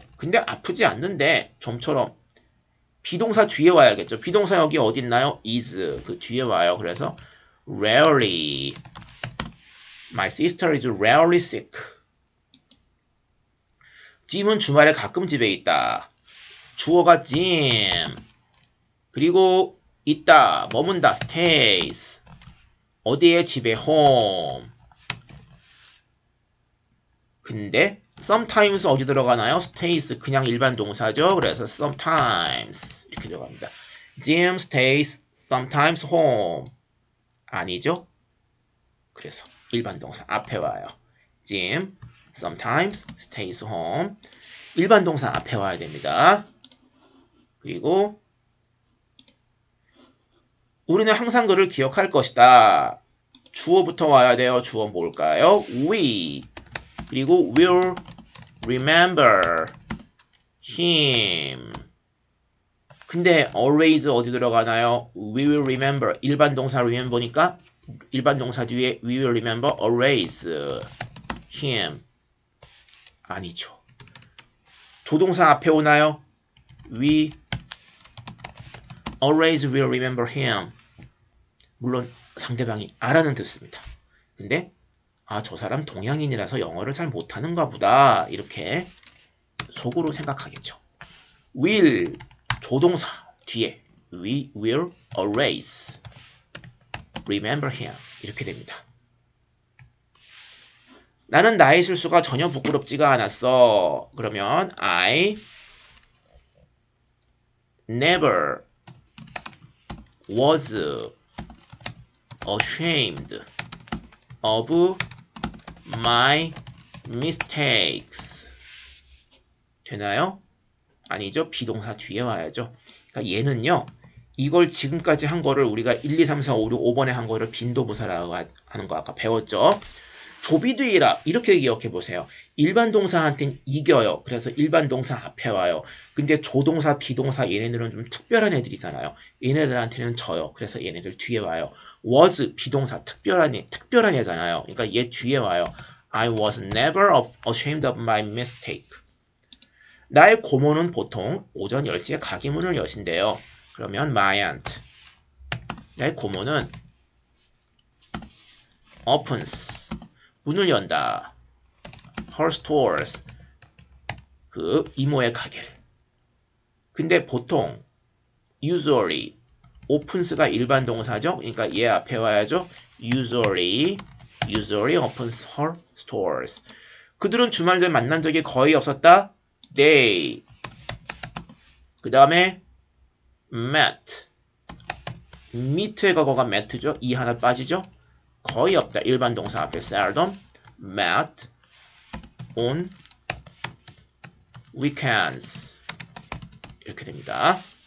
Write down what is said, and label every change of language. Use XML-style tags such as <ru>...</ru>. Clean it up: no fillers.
<ko>근데 아프지 않는데 좀처럼 비동사 뒤에 와야겠죠. 비동사 여기 어디 있나요? is 그 뒤에 와요. 그래서 rarely.</ko> <en>My sister is rarely sick.</en> <ko>짐은 주말에 가끔 집에 있다. 주어가 짐. 그리고 있다. 머문다. stays. 어디에? 집에 home. 근데 sometimes 어디 들어가나요? stays 그냥 일반 동사죠. 그래서 sometimes 이렇게 들어갑니다.</ko> <en>Jim stays sometimes home.</en> <ko>아니죠? 그래서 일반 동사 앞에 와요.</ko> <en>Jim sometimes stays home.</en> <ko>일반 동사 앞에 와야 됩니다. 그리고 우리는 항상 그를 기억할 것이다. 주어부터 와야 돼요. 주어 뭘까요? We.</ko> <en>그리고 will remember him.</en> <ko>근데 always 어디 들어가나요? We will remember. 일반 동사 remember니까 일반 동사 뒤에</ko> <en>we will remember always him.</en> <ko>아니죠. 조동사 앞에 오나요?</ko> <en>We always will remember him.</en> <ko>물론 상대방이 알아는 듣습니다. 근데 저 사람 동양인이라서 영어를 잘 못하는가 보다 이렇게 속으로 생각하겠죠. will 조동사 뒤에</ko> <en>we will always remember him</en> <ko>이렇게 됩니다. 나는 나의 실수가 전혀 부끄럽지가 않았어.</ko> <en>그러면 I never was ashamed of my mistakes.</en> <ko>되나요? 아니죠. 비동사 뒤에 와야죠. 그러니까 얘는요. 이걸 지금까지 한 거를 우리가 1, 2, 3, 4, 5, 6, 5번에 한 거를 빈도부사라고 하는 거 아까 배웠죠. 조비드이라 이렇게 기억해 보세요. 일반 동사한테는 이겨요. 그래서 일반 동사 앞에 와요. 근데 조동사, 비동사 얘네들은 좀 특별한 애들이잖아요. 얘네들한테는 져요. 그래서 얘네들 뒤에 와요. was 비동사 특별한 애잖아요. 그러니까 얘 뒤에 와요.</ko> <en>I was never ashamed of my mistake.</en> <ko>나의 고모는 보통 오전 10시에 가게 문을 여신대요. 그러면 my aunt. 나의 고모는 opens. 문을 연다. her stores. 그 이모의 가게를. 근데 보통 usually opens가 일반 동사죠. 그러니까 얘 앞에 와야죠.</ko> <en>usually opens her stores.</en> <ko>그들은 주말에 만난 적이 거의 없었다. They. 그 다음에 met. meet의 과거가 met죠. 이 하나 빠지죠. 거의 없다. 일반 동사 앞에 seldom, met, on, weekends 이렇게 됩니다.</ko>